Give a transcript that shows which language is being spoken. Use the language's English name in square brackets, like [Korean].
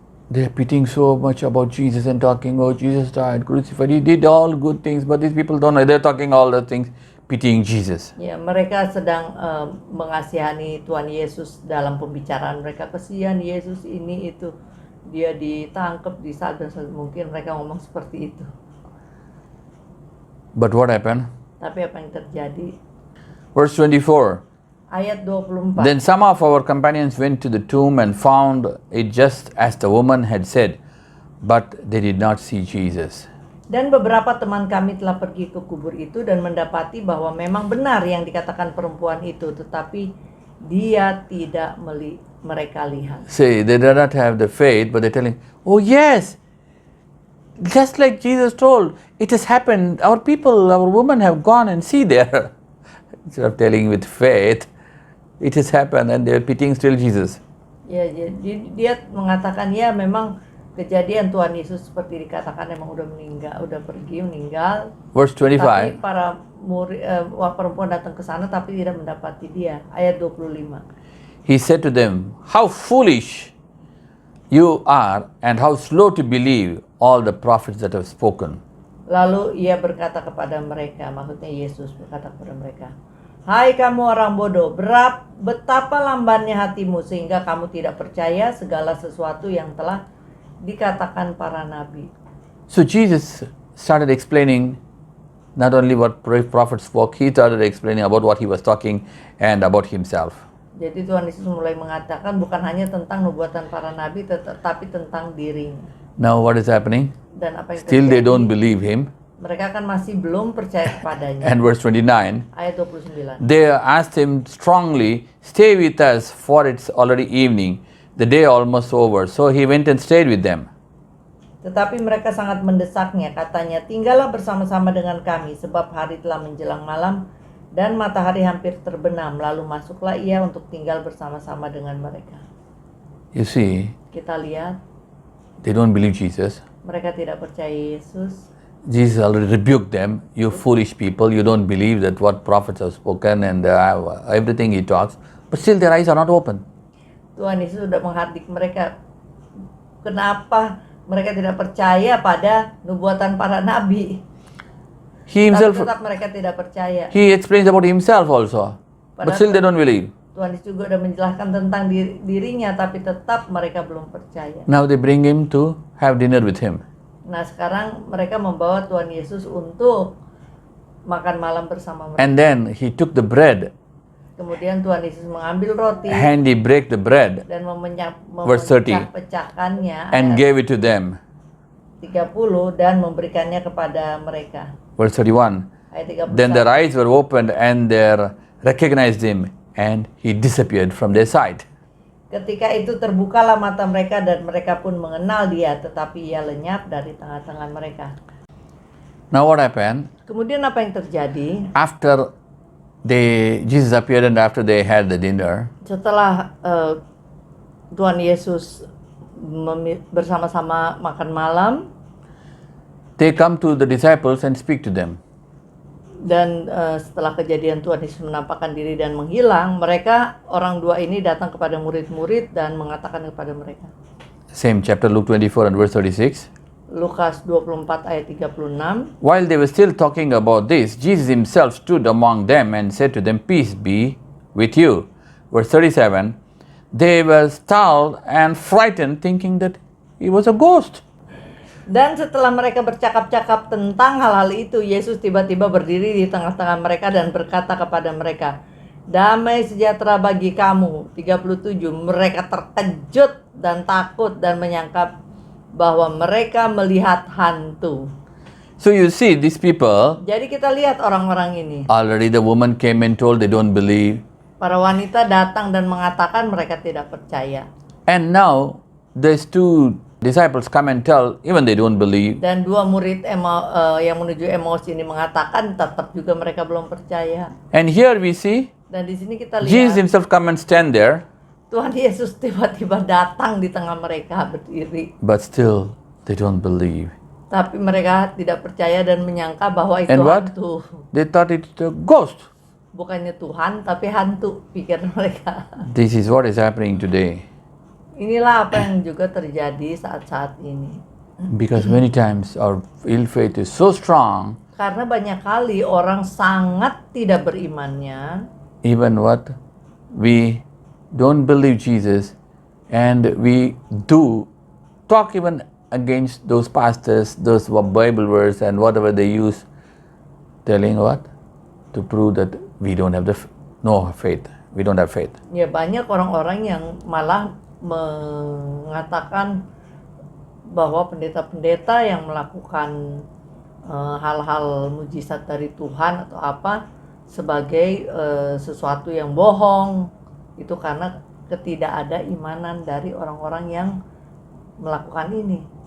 [English] They are pitying so much about Jesus and talking, oh, Jesus died, crucified, He did all good things, but these people don't know. They're talking all the things, pitying Jesus. [Indonesian] Ya, mereka sedang mengasihani Tuhan Yesus dalam pembicaraan mereka. Kesian Yesus ini itu, dia ditangkap, disalib, dan mungkin mereka ngomong seperti itu. [English] But what happened? [Indonesian] Tapi apa yang terjadi? [English] Verse 24. [Indonesian] Ayat 24. [English] Then some of our companions went to the tomb and found it just as the woman had said, but they did not see Jesus. [Indonesian] Dan beberapa teman kami telah pergi ke kubur itu dan mendapati bahwa memang benar yang dikatakan perempuan itu, tetapi dia tidak mereka lihat. [English] Say, they do not have the faith, but they're telling, oh yes, just like Jesus told, it has happened. Our people, our women have gone and see there. Instead of telling with faith, it has happened, and they're pitying still Jesus. [Indonesian] Ya, jadi dia mengatakan ya memang kejadian Tuhan Yesus seperti dikatakan memang udah meninggal, udah pergi meninggal. [English] Verse [Indonesian] Tapi [English] 25. [Indonesian] para murid perempuan datang ke sana tapi tidak mendapati dia. Ayat 25. [English] He said to them, how foolish you are, and how slow to believe all the prophets that have spoken. [Indonesian] Lalu ia berkata kepada mereka, maksudnya Yesus berkata kepada mereka, hai kamu orang bodoh, betapa lambannya hatimu sehingga kamu tidak percaya segala sesuatu yang telah dikatakan para nabi. [English] So Jesus started explaining not only what prophets spoke, He started explaining about what He was talking and about Himself. [Indonesian] Jadi Tuhan Yesus mulai mengatakan bukan hanya tentang nubuatan para nabi, tetapi tentang dirinya. [English] Now what is happening? [Indonesian] Dan apa yang [English] Still they [Indonesian] terjadi? [English] don't believe Him. [Indonesian] Mereka kan masih belum percaya kepadanya. [English] And verse 29, [Indonesian] Ayat 29. [English] they asked Him strongly, stay with us, for it's already evening, the day almost over. So He went and stayed with them. [Indonesian] Tetapi mereka sangat mendesaknya, katanya, tinggallah bersama-sama dengan kami, sebab hari telah menjelang malam dan matahari hampir terbenam. Lalu masuklah ia untuk tinggal bersama-sama dengan mereka. [English] You see, [Indonesian] Kita lihat, [English] they don't believe Jesus. [Indonesian] mereka tidak percaya Yesus. [English] Jesus already rebuked them, you foolish people, you don't believe that what prophets have spoken and everything He talks, but still their eyes are not open. [Indonesian] Tuhan Yesus sudah menghardik mereka. Kenapa mereka tidak percaya pada nubuatan para nabi? [English] He Himself, [Indonesian] Tapi tetap mereka tidak percaya. [English] He explains about Himself also. But still they don't believe. [Indonesian] Tuhan Yesus juga sudah menjelaskan tentang dirinya, tapi tetap mereka belum percaya. [English] Now they bring him to have dinner with him. [Indonesian] Nah sekarang mereka membawa Tuhan Yesus untuk makan malam bersama mereka. [English] And then he took the bread [Indonesian] Kemudian Tuhan Yesus mengambil roti [English] and he break the bread [Indonesian] dan [English] Verse 30. [Indonesian] memecah-pecahkannya [English] and gave it to them. [Indonesian] 30 dan memberikannya kepada mereka. [English] Verse 31. [Indonesian] Ayat 31. [English] Then their eyes were opened and they recognized him and he disappeared from their sight. [Indonesian] Ketika itu terbukalah mata mereka dan mereka pun mengenal dia, tetapi ia lenyap dari tengah-tengah mereka. [English] Now what happened? [Indonesian] Kemudian apa yang terjadi? [English] After Jesus appeared and after they had the dinner, [Indonesian] Setelah Tuhan Yesus bersama-sama makan malam, [English] they come to the disciples and speak to them. [Indonesian] dan setelah kejadian Tuhan Yesus menampakkan diri dan menghilang, mereka orang dua ini datang kepada murid-murid dan mengatakan kepada mereka. [English] Same chapter, Luke 24 and verse 36. [Indonesian] Lukas 24 ayat 36. [English] While they were still talking about this, Jesus himself stood among them and said to them, "Peace be with you." Verse 37. They were startled and frightened, thinking that he was a ghost. [Indonesian] Dan setelah mereka bercakap-cakap tentang hal-hal itu, Yesus tiba-tiba berdiri di tengah-tengah mereka dan berkata kepada mereka, "Damai sejahtera bagi kamu." 37. Mereka terkejut dan takut dan menyangka bahwa mereka melihat hantu. [English] So you see, these people, [Indonesian] Jadi kita lihat orang-orang ini. [English] already the woman came and told they don't believe. [Indonesian] Para wanita datang dan mengatakan mereka tidak percaya. [English] And now, these two disciples come and tell, even they don't believe. [Indonesian] Dan dua murid yang menuju Emmaus ini mengatakan tetap juga mereka belum percaya. [English] And here we see, [Indonesian] Dan di sini kita [English] Jesus himself come and stand there, [Indonesian] Tuhan Yesus tiba-tiba datang di tengah mereka berdiri. [English] but still they don't believe. [Indonesian] Tapi mereka tidak percaya dan menyangka bahwa itu [English] And what? [Indonesian] hantu. [English] They thought it's a ghost. [Indonesian] Bukannya Tuhan, tapi hantu, pikir mereka. [English] This is what is happening today. [Indonesian] Inilah apa yang juga terjadi saat-saat ini. [English] Because many times our ill faith is so strong, [Indonesian] Karena banyak kali orang sangat tidak berimannya, [English] even what we don't believe Jesus, and we do talk even against those pastors, those Bible verse and whatever they use, telling what? To prove that we don't have no faith. We don't have faith. [Indonesian] ya banyak orang-orang yang malah mengatakan bahwa pendeta-pendeta yang melakukan hal-hal mujizat dari Tuhan atau apa sebagai sesuatu yang bohong, itu karena ketidakadaimanan dari orang-orang yang melakukan ini.